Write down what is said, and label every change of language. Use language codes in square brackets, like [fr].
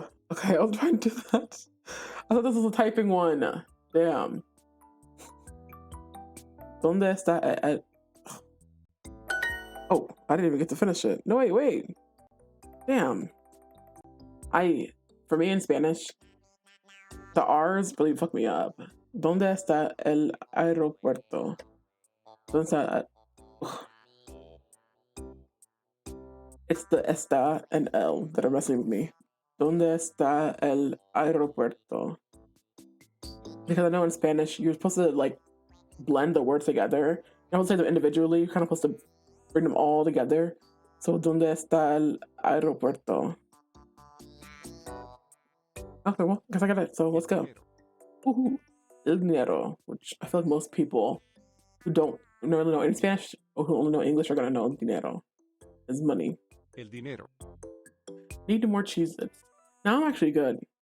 [en] Okay, I was trying to do that. I thought this was a typing one. Damn. [es] ¿Dónde está el... [en] Oh, I didn't even get to finish it. No, wait. Damn. For me in Spanish, the R's really fuck me up. [es] ¿Dónde está el aeropuerto? ¿Dónde está... [en] It's the esta and el that are messing with me. [es] ¿Dónde está el aeropuerto? [en] Because I know in Spanish you're supposed to like blend the words together. You don't say them individually. You're kind of supposed to bring them all together. So [es] ¿dónde está el aeropuerto? [en] Okay, well, I guess I got it. So let's go. Woohoo. El dinero, which I feel like most people who don't really know in Spanish or who only know English are gonna know dinero is money. [es] El dinero. [en] Need more Cheez-Its. Now I'm actually good.